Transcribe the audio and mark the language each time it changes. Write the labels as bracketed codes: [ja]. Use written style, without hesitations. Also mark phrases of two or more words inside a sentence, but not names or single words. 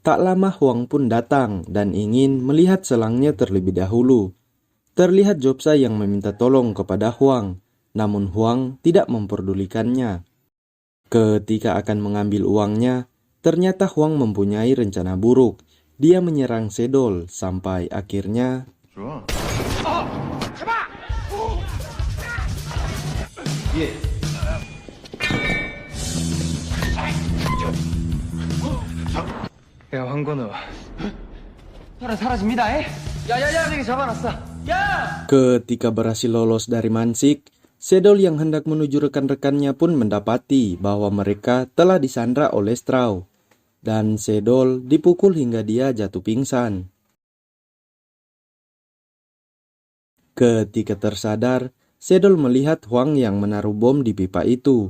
[id] Tak lama Huang pun datang dan ingin melihat selangnya terlebih dahulu. Terlihat Jobsa yang meminta tolong kepada Huang, namun Huang tidak memperdulikannya. Ketika akan mengambil uangnya, ternyata Huang mempunyai rencana buruk. Dia menyerang Sedol sampai akhirnya [ko] 야, 황건우. 사라집니다, 에? 야, 저기 잡아놨어. 야! [id] ketika berhasil lolos dari Mansik, Sedol yang hendak menuju rekan-rekannya pun mendapati bahwa mereka telah disandra oleh Strauss. Dan Sedol dipukul hingga dia jatuh pingsan. Ketika tersadar, Sedol melihat Huang yang menaruh bom di pipa itu.